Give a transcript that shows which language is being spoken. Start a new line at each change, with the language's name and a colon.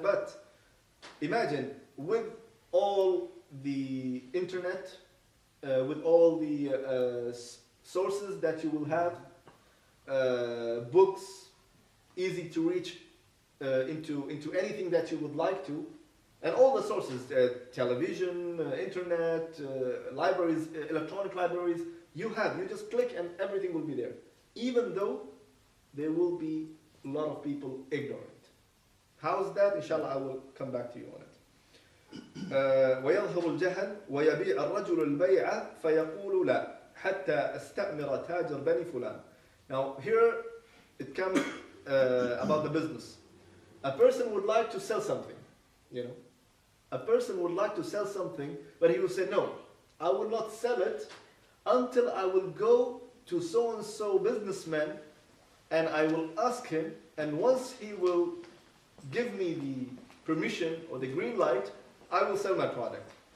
English: But imagine, with all the internet, with all the sources that you will have, books, easy to reach into anything that you would like to, and all the sources, television, internet, libraries, electronic libraries, you just click and everything will be there. Even though there will be a lot of people ignorant. How's that? Inshallah, I will come back to you on it.
Arabic: ويظهر الجهل ويبيع الرجل البيع فيقول لا حتى استأمر تاجر بني فلان.
English: Now here it comes about the business. A person would like to sell something, you know. A person would like to sell something, but he will say, no, I will not sell it until I will go to so-and-so businessman and I will ask him, and once he will give me the permission or the green light, I will sell my product.